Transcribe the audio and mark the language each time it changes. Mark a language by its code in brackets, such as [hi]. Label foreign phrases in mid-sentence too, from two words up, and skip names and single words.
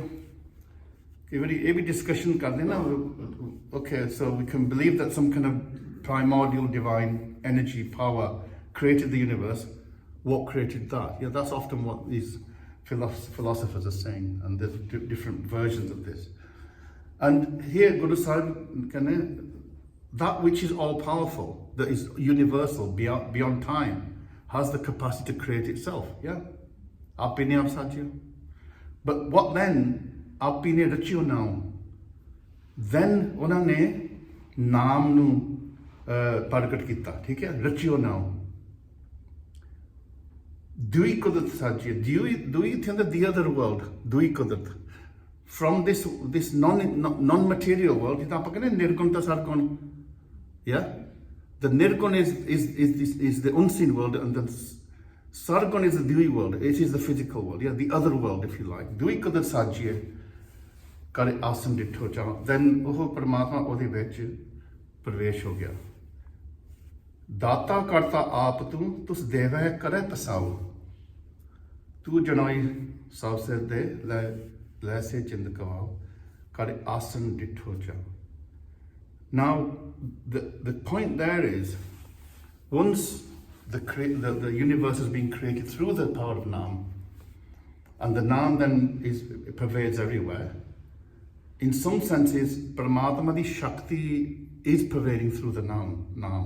[pa] ਕਈ ਵਾਰੀ ਇਹ ਵੀ ਡਿਸਕਸ਼ਨ ਕਰਦੇ ਨਾ, [en] okay, so we can believe that some kind of primordial divine energy power created the universe. What created that? Yeah, that's often what these philosophers are saying, and there's different versions of this. And here Guru Sahib, that which is all powerful, that is universal, beyond time, has the capacity to create itself, yeah? [pa] ਆਪੀਨੈ ਆਪੁ ਸਾਜਿਓ. [en] But what then? [pa] ਆਪੀਨੈ ਰਚਿਓ ਨਾਉ. Then ਉਹਨਾਂ ਨੇ ਨਾਮ ਨੂੰ ਪ੍ਰਗਟ ਕੀਤਾ, ਠੀਕ ਹੈ, ਰਚਿਓ ਨਾਮ। ਦੂਈ ਕੁਦਰਤ ਸਾਜੀਏ, ਦੂਈ ਇੱਥੇ ਹੁੰਦਾ [en] the other world, [pa] ਦੂਈ ਕੁਦਰਤ। [en] From this non-material world, [pa] ਜਿੱਦਾਂ ਆਪਾਂ ਕਹਿੰਦੇ ਨਿਰਗੁਣ ਤਾਂ ਸਰਗੁਣ, [en] yeah? The nirgun is the unseen world, and the sargun is the dui world. It is the physical world, yeah, the other world, if you like. [pa] ਦੁਯੀ ਕੁਦਰਤਿ ਸਾਜੀਐ ਕਰਿ ਆਸਣੁ ਡਿਠੋ ਚਾਉ, then ਉਹ ਪਰਮਾਤਮਾ ਉਹਦੇ ਵਿੱਚ ਪ੍ਰਵੇਸ਼ ਹੋ ਗਿਆ। ਦਾਤਾ ਕਰਤਾ ਆਪ ਤੁਸ ਦੇਵੈ ਕਰੇ ਪਸਾਉ, ਤੂੰ ਜਨਾਈ ਸਭ ਸਿਰ ਦੇ ਲੈ ਸੇ ਚਿੰਦ ਕਵਾਉ, ਕਰੇ ਆਸਨ ਡਿਠੋ ਚਾ। [en] Now, the point there is, once the universe is being created through the power of Naam, and the Naam then pervades everywhere, in some senses, [pa] ਪਰਮਾਤਮਾ ਦੀ ਸ਼ਕਤੀ [en] is pervading through the Naam.